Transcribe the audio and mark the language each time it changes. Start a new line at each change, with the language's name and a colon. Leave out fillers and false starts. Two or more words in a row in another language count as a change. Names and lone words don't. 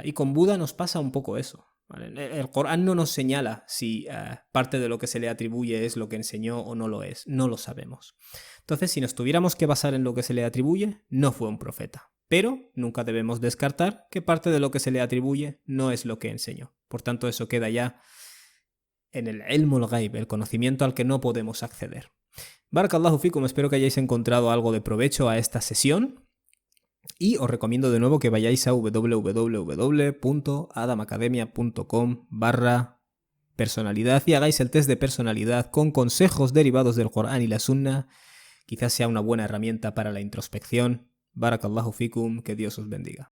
Spanish: Y con Buda nos pasa un poco eso, ¿vale? El Corán no nos señala si parte de lo que se le atribuye es lo que enseñó o no lo es. No lo sabemos. Entonces, si nos tuviéramos que basar en lo que se le atribuye, no fue un profeta. Pero nunca debemos descartar que parte de lo que se le atribuye no es lo que enseñó. Por tanto, eso queda ya en el
Arabic: علم الغيب,
Spanish: el conocimiento al que no podemos acceder.
Arabic: بارك الله فيكم,
Spanish: espero que hayáis encontrado algo de provecho a esta sesión. Y os recomiendo de nuevo que vayáis a www.adamacademia.com/personalidad y hagáis el test de personalidad con consejos derivados del Corán y la Sunna. Quizás sea una buena herramienta para la introspección.
Arabic: بارك الله فيكم,
Spanish: que Dios os bendiga.